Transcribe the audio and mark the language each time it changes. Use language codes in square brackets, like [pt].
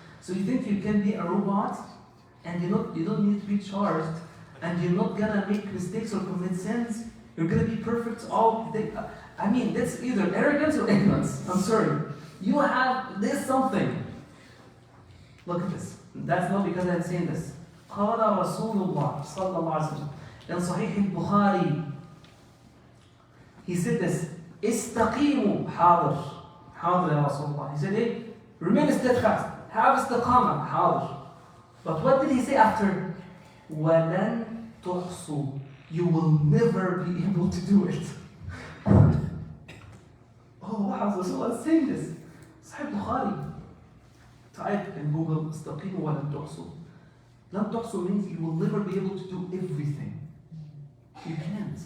[en] So you think you can be a robot and you don't need to be charged and you're not gonna make mistakes or commit sins. You're gonna be perfect all day. I mean, that's either arrogance or ignorance. I'm sorry. You have this something. Look at this. That's not because I'm saying this. [ar] قال رسول الله صلى الله عليه وسلم [en] in Sahih al-Bukhari. He said this. [ar] استقيموا حاضر حاضر يا رسول الله. [en] He said, hey, remain steadfast. Have istiqamah. [ar] حاضر. [en] But what did he say after? [ar] وَلَن تُحْصُوا. [en] You will never be able to do it. Oh wow, Rasulullah is saying this. Sahih Bukhari. Type in Google, [ar] استقيموا وَلَن تُحْصُوا. لن تحصوا [en] means you will never be able to do everything. You can't.